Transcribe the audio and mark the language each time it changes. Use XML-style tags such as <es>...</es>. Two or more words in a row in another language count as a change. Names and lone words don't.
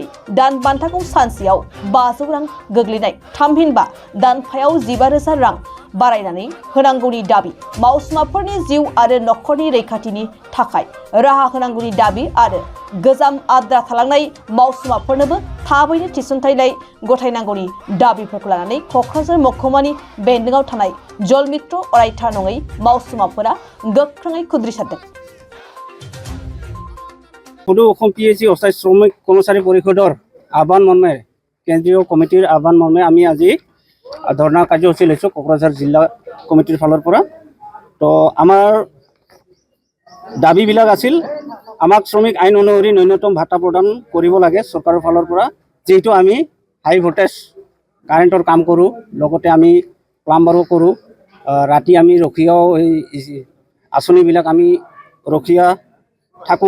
<brx>दान बान्थाखौ सानसेयाव 500 रां गोग्लैनाय थामहिनबा दानफायाव 15,000 रां बारायनानै होनांगौनि दाबि मावसुमाफोरनि जिउ आरो नखरनि रैखाथिनि थाखाय राहा होनांगौनि दाबि आरो गोजाम आद्रा थालांनाय मावसुमाफोरनोबो थाबैनो थिसनथायलाय गथायनांगौनि दाबिफोरखौ लानानै कक्राझार महकुमानि बेन्दोंआव थानाय जलमित्र अरायथा नङै मावसुमाफोरा गोख्रोङै खुद्रि सारदों।</brx> <as>সদৌ অসম PHE অস্থায়ী শ্ৰমিক কৰ্মচাৰী পৰিষদৰ আহ্বান মৰ্মে কেন্দ্ৰীয় কমিটিৰ আহ্বান মৰ্মে আমি আজি ধৰ্ণা কাৰ্যসূচী লৈছোঁ কোকৰাঝাৰ জিলা কমিটিৰ ফালৰ পৰা। তো আমাৰ দাবীবিলাক আছিল আমাক শ্ৰমিক আইন অনুসৰি ন্যূনতম ভাতা প্ৰদান কৰিব লাগে চৰকাৰৰ ফালৰ পৰা, যিহেতু আমি হাই ভল্টেজ কাৰেণ্টৰ কাম কৰোঁ, লগতে আমি প্লাম্বাৰো কৰোঁ, ৰাতি আমি ৰখীয়াও এই আঁচনিবিলাক আমি ৰখীয়া থাকোঁ।</as>